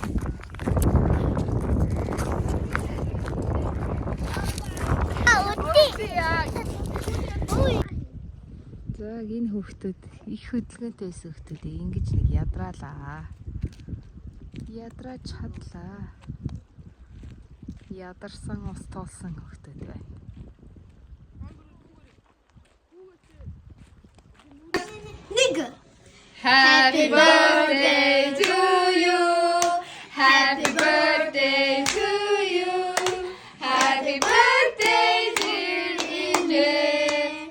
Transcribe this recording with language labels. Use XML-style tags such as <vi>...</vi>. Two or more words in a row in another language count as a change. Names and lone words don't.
<mn>За энэ хүүхдүүд их хөдөлгөөнтэй байсан хүүхдүүд ингэж нэг ядраалаа. Ядраач хадлаа. Ядарсан ус туулсан хүүхдүүд байна.</mn> <en>Happy birthday to you. Happy birthday to you. Happy birthday dear Ine.</en>